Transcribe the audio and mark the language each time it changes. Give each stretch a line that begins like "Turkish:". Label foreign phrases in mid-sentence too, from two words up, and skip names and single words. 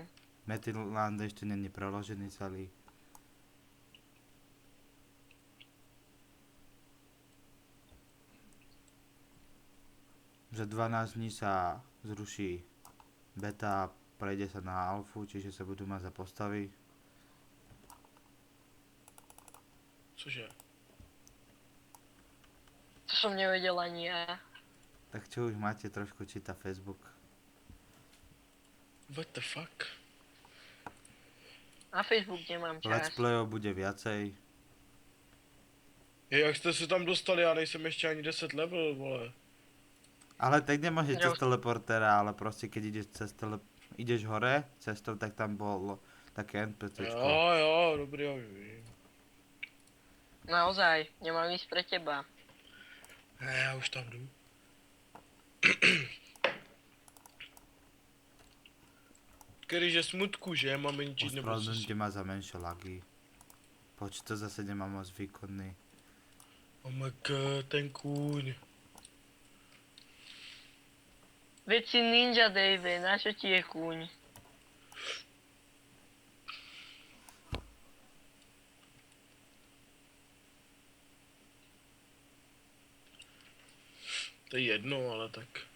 Slovak: Metinland ešte není preložený celý. Za 12 dní sa zruší beta a prejde sa na alfu, čiže sa budú mať za postavy.
Czech: Cože?
Slovak: To som nevedel ani ja. Tak čo už máte, trošku číta Facebook.
English: What the fuck?
Slovak: Na Facebook nemám
English: Let's
Slovak: čas. playov bude viacej.
Czech: Jak jste se tam dostali, já nejsem ještě ani 10 level, vole.
Slovak: Ale tak nemôžeš Ja cez už- teleportéra, ale proste keď ideš hore cestou, tak tam bolo také NPCčko.
Czech: Jo, dobrý, já už vím.
Slovak: Naozaj, nemám ísť pre teba.
Czech: Ne, já už tam jdu. Když je smutku, že? Máme ničit nebo co
Slovak: Ospravedlňte si... ma za menšie lagy.
Czech: Počítač zase nemám moc výkonný.
English: Oh my god,
Czech: ten kůň.
Slovak: Veď si Ninja Dave, na čo ti je kúň? To je jedno, ale tak.